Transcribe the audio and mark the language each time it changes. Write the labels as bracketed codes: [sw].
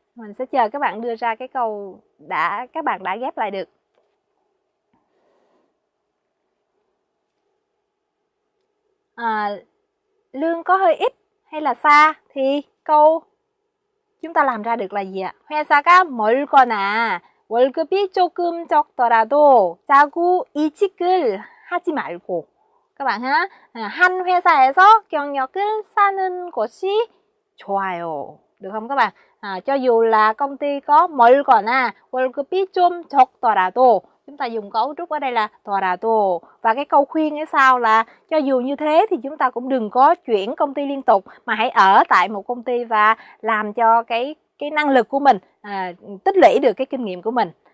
[vi] Mình sẽ chờ các bạn đưa ra cái câu các bạn đã ghép lại được. Lương có hơi ít hay là xa thì câu chúng ta làm ra được là gì ạ? [ko] 회사가 멀거나 월급이 조금 적더라도 짜고 이직을 하지 말고. [vi] Các bạn ha, [ko] 한 회사에서 경력을 쌓는 것이 좋아요. [vi] Được không các bạn? Cho dù là công ty có [ko] 멀거나 월급이 좀 적더라도, [vi] chúng ta dùng cấu trúc ở đây là 더라도, và cái câu khuyên ở sau là cho dù như thế thì chúng ta cũng đừng có chuyển công ty liên tục, mà hãy ở tại một công ty và làm cho cái năng lực của mình tích lũy được cái kinh nghiệm của mình.